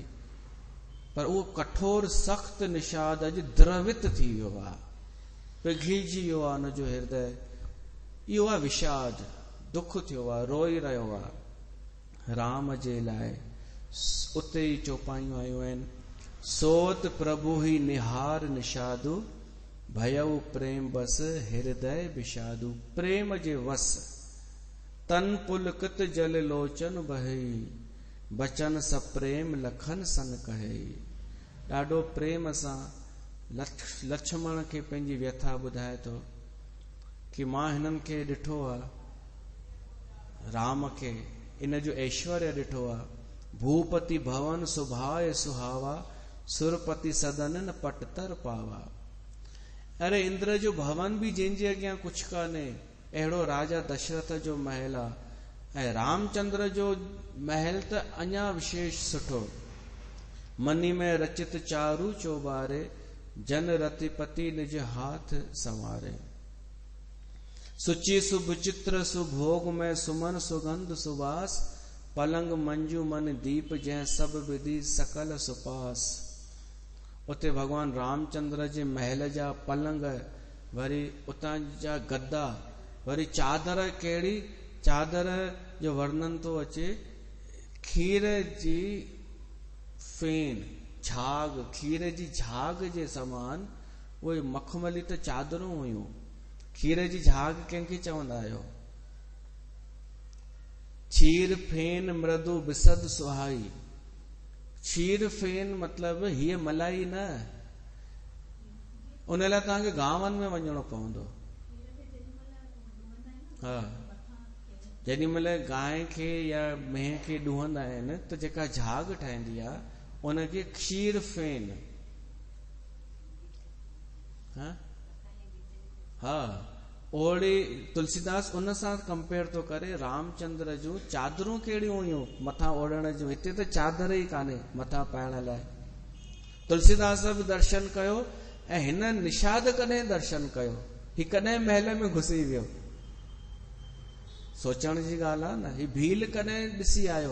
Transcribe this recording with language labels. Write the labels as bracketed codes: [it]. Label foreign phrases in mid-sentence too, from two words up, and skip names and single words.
[sd] पर उहो कठोर सख़्त निषाद अॼु द्रवित थी वियो आहे, पिघिजी वियो आहे हुनजो हृदय। इहो आहे विषाद, दुख थियो आहे, रोई रहियो आहे राम जे लाइ। उते ई चौपाइयूं आयूं आहिनि, [awa] सोत प्रभु ही निहार निषादु, भयउ प्रेम बस हृदय विषादु। [sd] प्रेम जे वस [awa] तन पुलकित जल लोचन बहई, बचन सप्रेम लखन सन कहे। [sd] ॾाढो प्रेम सां लक्ष्मण खे पंहिंजी व्यथा ॿुधाए थो कि मां हिननि खे ॾिठो आहे, राम खे इन जो ऐश्वर्य ॾिठो आहे। [awa] भूपति भवन सुभाए सुहावा, सुरपति सदन न पटतर पावा। [sd] अरे इंद्र जो भवन भी जंहिंजे अॻियां कुझु कान्हे, अहिड़ो राजा दशरथ जो महल आहे। ऐं रामचंद्र जो महल त अञा विशेष सुठो। [awa] मनी में रचित चारू चौबारे, जन रतिपति निज हाथ संवारे। सुचि शुभ चित्र सुभोग में सुमन सुगंध सुवास, पलंग मंजू मन दीप जंहिं सब विधि सकल सुपास। [sd] उते भगवान रामचंद्र जे महल जा पलंग, वरी उतां जा गद्दा, वरी चादर, कहिड़ी चादर जो वर्णन थो अचे, खीर जी फेन, झाग, खीर जी झाग जे समान उहे मखमली त चादरूं हुयूं। खीर जी झाग कंहिंखे चवंदा आहियो? [awa] क्षीर फेन मृदु बिसद सुहाई। [sd] क्षीर फेन मतलब हीअ मलाई न, उन लाइ तव्हांखे गांवनि में वञणो पवंदो। हा, जेॾी महिल गांइ खे या मेंह खे ॾुहंदा आहिनि त जेका झाग ठहंदी आहे उनखे क्षीर फेन। हा, ओड़ी तुलसीदास उन सां कंपेयर थो करे रामचंद्र जूं चादरूं कहिड़ियूं हुयूं मथां ओढ़ण जूं। हिते त चादर ई कान्हे मथां पाइण लाइ। तुलसीदास बि दर्शन कयो ऐं हिन निषाद कॾहिं दर्शन कयो? ही कॾहिं महल में घुसी वियो? सोचण जी ॻाल्हि आहे न। ही भील कॾहिं ॾिसी आयो?